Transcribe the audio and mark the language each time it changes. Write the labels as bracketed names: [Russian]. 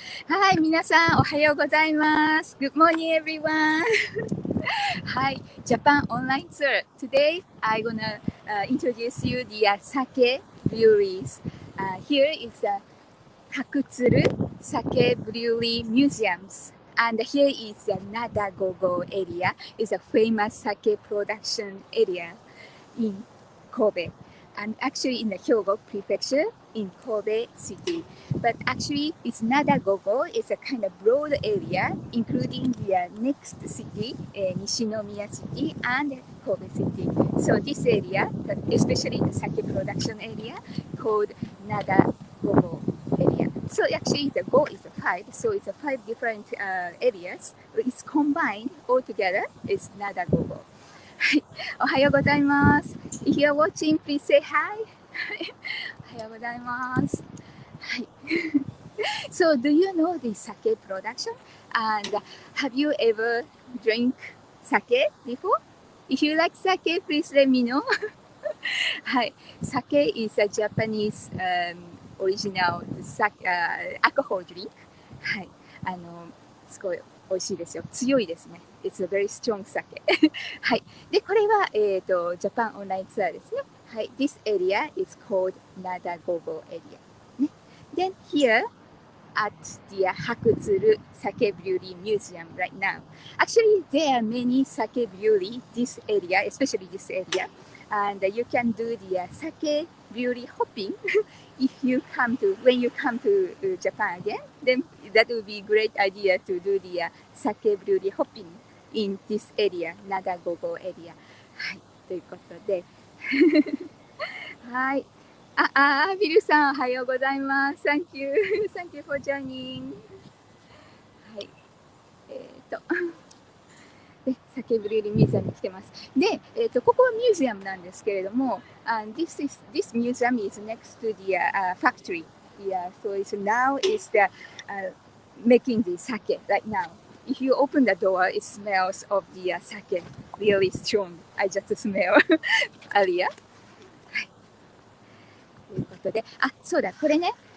[Japanese] はい、皆さんおはようございます。 [English] Good morning, everyone. Hi, Japan online tour. Today, I'm gonna introduce you the sake breweries. Here is the Hakutsuru Sake Brewing Museums. And here is the Nadagogo area. It's a famous sake production area in Kobe, and actually in the Hyogo prefecture in Kobe city. But actually, it's Nadagogo. It's a kind of broad area, including the next city, Nishinomiya city and Kobe city. So this area, especially the sake production area, called Nadagogo area. So actually, the go is five. So it's a five different areas. It's combined all together. It's Nadagogo. [Japanese] はい、おはようございます。 [English] If you're watching, please say hi. [Japanese] おはようございます。はい。 [English] So, do you know the sake production? And have you ever drank sake before? If you like sake, please let me know. [Japanese] はい。 [English] Sake is a Japanese original alcohol drink. [Japanese] はい。すごい美味しいですよ。強いですね。 [English] It's a very strong sake. はい。 [Japanese] で、これは、ジャパンオンラインツアーですね。はい。 [English] This area is called Nadagogo area. [Japanese] ね。 [English] Then here at the Hakutsuru Sake Brewing Museum right now. Actually, there are many sake brewery this area, especially this area. And you can do the sake brewery hopping if you come to when you come to Japan again. Then that would be a great idea to do the sake brewery hopping in this area, Nadagogo area. [Japanese] はい、ということで、はい。ビルさん、おはようございます。 [English] Thank you. Thank you for joining. はい。 [Japanese] で、サケブリューリーミュージアムに来てます。で、ここはミュージアムなんですけれども、 [English] this museum is next to the factory. Yeah, so it's now is the making the sake right now. If you open the door, it smells of the sake really strong. I just smell earlier. はい。 [Japanese] ということで、そうだ、これね。